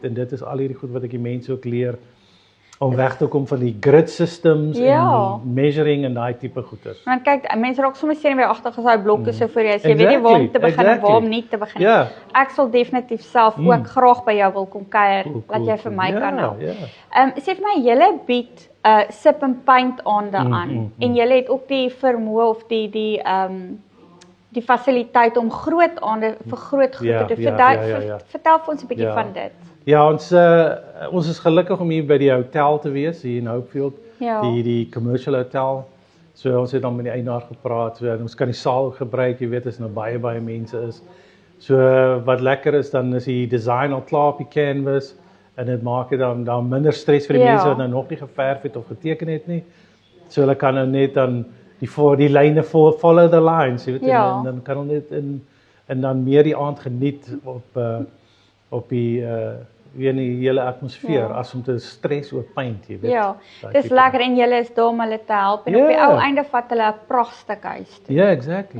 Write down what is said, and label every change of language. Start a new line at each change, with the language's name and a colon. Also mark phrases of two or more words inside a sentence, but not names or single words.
Afrikaans: En dit is al hierdie goed wat ek die mense ook leer om weg te kom van die
English: grid systems
Afrikaans: en measuring en daai tipe goeders. Want kyk, mense raak soms senuweeagtig as daai blokke so voor jou is. Jy weet nie waar om te begin en waar om nie te begin nie. Ek sal definitief self ook graag by jou wil kom kuier, dat jy vir my kan help. Sê vir my, julle bied
English: sip and paint
Afrikaans: aande aan en julle het ook die vermoë of die fasiliteit om groot aande vir groot groepe te doen. Vertel vir ons 'n bietjie van dit. Ja, ons is gelukkig om hier by die hotel te wees, hier in Hopefield, die commercial hotel. So ons het dan met die eienaar gepraat, so ons kan die saal gebruik, jy weet as nou baie mense is. So wat lekker is, dan is die design al klaar op die canvas, en dit maak dit dan minder stres vir die mense wat nou nog nie geverf het of geteken het nie. So hulle kan nou net dan die lyne
English: follow the lines,
Afrikaans: jy weet, Ja. en dan kan hulle net en dan meer die aand geniet op die weer in die hele atmosfeer as om te stres oor paint, jy weet. Ja, daai dis tipe lekker en julle is daar om hulle te help en op die Ja. ou einde vat hulle 'n pragtig huis toe. Ja, exactly.